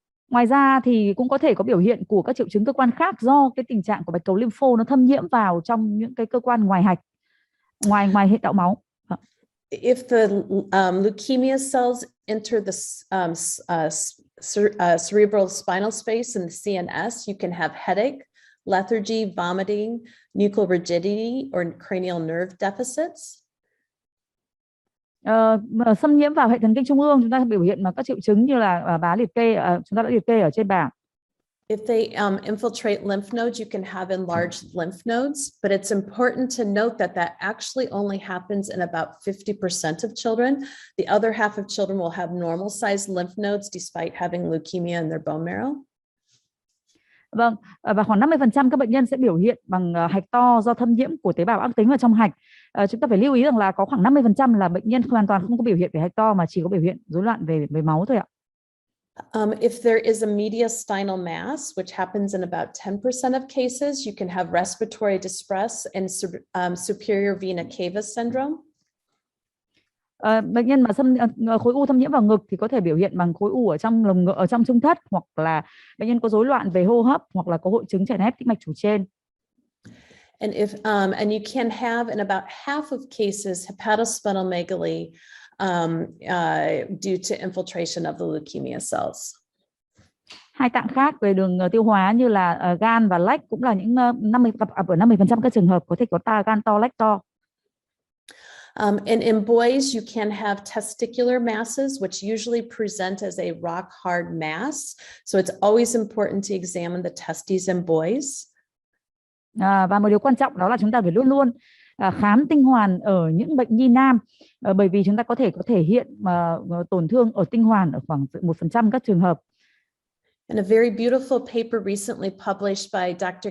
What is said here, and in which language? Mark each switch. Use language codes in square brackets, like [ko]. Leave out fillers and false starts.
[vi] Ngoài ra thì cũng có thể có biểu hiện của các triệu chứng cơ quan khác do cái tình trạng của bạch cầu lympho nó thâm nhiễm vào trong những cái cơ quan ngoài hạch, ngoài hệ tạo máu. [en] If the leukemia cells enter the cerebral spinal space and the CNS, you can have headache, lethargy, vomiting, nuchal rigidity, or cranial nerve deficits. [vi] Xâm nhiễm vào hệ thần kinh trung ương, chúng ta biểu hiện bằng các triệu chứng như là chúng ta đã liệt kê ở trên bảng. [en] If they infiltrate lymph nodes, you can have enlarged lymph nodes, but it's important to note that actually only happens in about 50% of children. The other half of children will have normal sized lymph nodes despite having leukemia in their bone marrow. [vi] Vâng, và khoảng 50% các bệnh nhân sẽ biểu hiện bằng hạch to do thâm nhiễm của tế bào ác tính vào trong hạch. Chúng ta phải lưu ý rằng là có khoảng 50% là bệnh nhân hoàn toàn không có biểu hiện về hạch to, mà chỉ có biểu hiện rối loạn về máu thôi ạ. [en] If there is a mediastinal mass, which happens in about 10% of cases, you can have respiratory distress and superior vena cava syndrome. [vi] Bệnh nhân mà khối u thâm nhiễm vào ngực thì có thể biểu hiện bằng khối u ở trong lồng ngực, ở trong trung thất, hoặc là bệnh nhân có rối loạn về hô hấp, hoặc là có hội chứng chèn ép tĩnh mạch chủ trên. [en] And you can have in about half of cases hepatosplenomegaly due to infiltration of the leukemia cells. [vi] Hai tạng khác về đường tiêu hóa như là gan và lách cũng là những 50% các trường hợp có thể có gan to, lách to. [en] And in boys, you can have testicular masses, which usually present as a rock hard mass. So it's always important to examine the testes in boys. [vi] Và một điều quan trọng đó là chúng ta phải luôn luôn khám tinh hoàn ở những bệnh nhi nam, bởi vì chúng ta có thể hiện tổn thương ở tinh hoàn ở khoảng 1% các trường hợp. [en] And a very beautiful paper recently published by Dr.